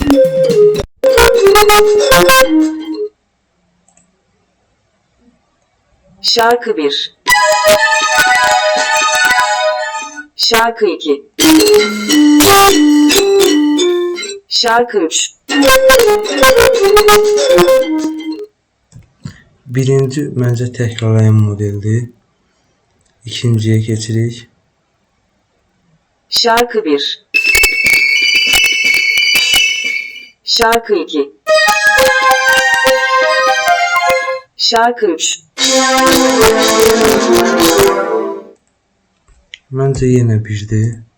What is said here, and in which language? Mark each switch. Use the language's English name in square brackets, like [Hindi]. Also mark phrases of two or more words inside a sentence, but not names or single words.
[Turkish] Şarkı 1. Şarkı 2. Şarkı 3. [Azerbaijani] Birinci məncə təkrarlayan modeldir. İkinciyə keçirik. [Turkish] Şarkı 1. Şarkı 2. Şarkı 3. [Azerbaijani] Məncə yenə birdir.